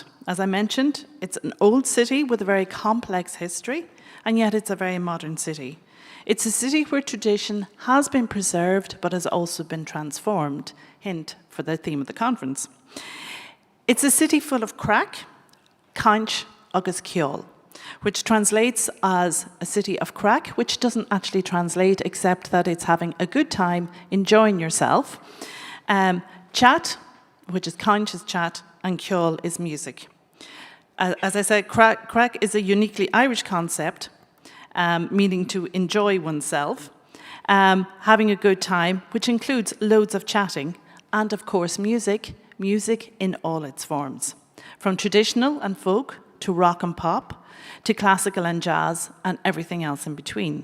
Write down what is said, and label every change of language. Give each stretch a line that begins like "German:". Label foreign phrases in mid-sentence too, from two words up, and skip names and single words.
English: As I mentioned, it's an old city with a very complex history, and yet it's a very modern city. It's a city where tradition has been preserved, but has also been transformed. Hint for the theme of the conference. It's a city full of crack,
Irish: cainch, agus ceol,
English: which translates as a city of crack, which doesn't actually translate except that it's having a good time, enjoying yourself. Chat, which is cainch is chat, and ceol is music. As I said, crack is a uniquely Irish concept, meaning to enjoy oneself, having a good time, which includes loads of chatting, and of course music in all its forms, from traditional and folk to rock and pop, to classical and jazz, and everything else in between.